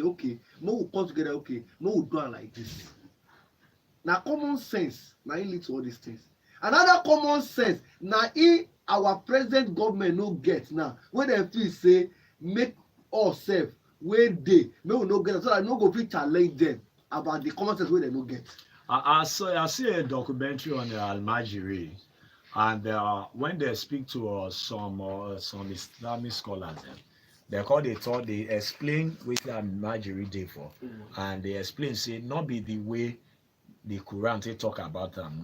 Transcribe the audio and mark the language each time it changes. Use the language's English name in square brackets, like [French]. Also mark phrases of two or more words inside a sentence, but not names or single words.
[Nigerian Pidgin] Okay, make we come together. Okay, make we do am like this. Na common sense na im lead to all these things. Another common sense na im our present government no get now wey dem feel say make us sef wey dey make we no get so that no go fit challenge dem about the common sense wey dem no get. I see a documentary on Almajiri, and when they speak to some Islamic scholars, they call they talk, they explain which Almajiri dey for, and they explain say not be the way the Quran they talk about them.